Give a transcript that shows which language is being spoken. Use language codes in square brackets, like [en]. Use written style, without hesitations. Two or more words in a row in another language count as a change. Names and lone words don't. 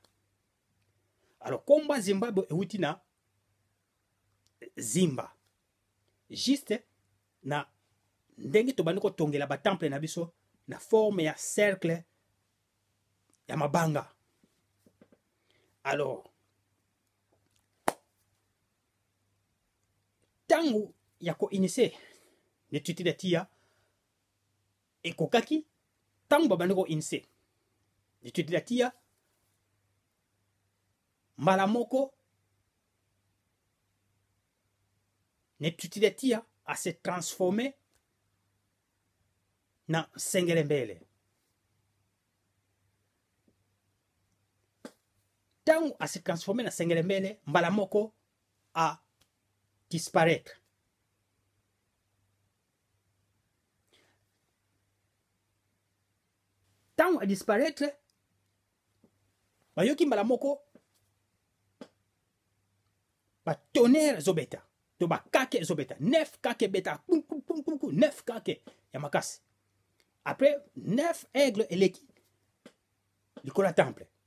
[ln] Alors komba Zimbabwe euti na zimba juste na ndenge to bandiko tongela ba temple na biso na forme ya cercle ya mabanga. Alors tango ya ko initier ne Tutidatia ekokaki tango babandiko initier ne Tutidatia malamoko ne Tutidatia a [fr] se transformé [ln] na Sengelembele. Tango a [fr] se transformé [ln] na Sengelembele, malamoko a disparaître. Tango a disparaître, bayoki malamoko ba tonnerre zobeta to ba kake zobeta 9 kake beta pum pum pum pum 9 kake ya makasi. Après 9 aigles eleki likola temple.